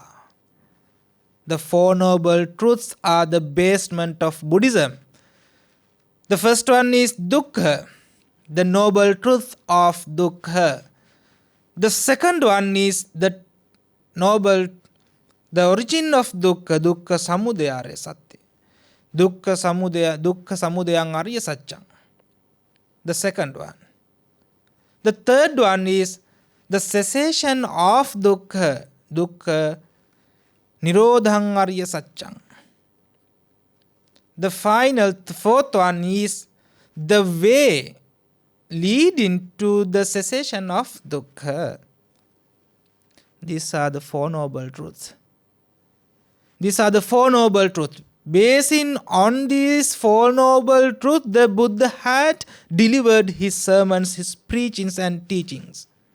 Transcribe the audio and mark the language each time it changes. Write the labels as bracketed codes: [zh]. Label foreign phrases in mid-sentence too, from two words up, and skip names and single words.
[en] The Four Noble Truths are the basement of Buddhism. The first one is dukkha, the noble truth of dukkha. The second one is the origin of dukkha, [pi] dukkha samudaya arya satya. Dukkha samudayang arya satyang. [en] The second one. The third one is the cessation of dukkha, [pi] dukkha nirodhang arya satyang. [en] The fourth one is the way leading to the cessation of dukkha. These are the Four Noble Truths. These are the Four Noble Truths. Basing on these Four Noble Truths, the Buddha had delivered his sermons, his preachings and teachings.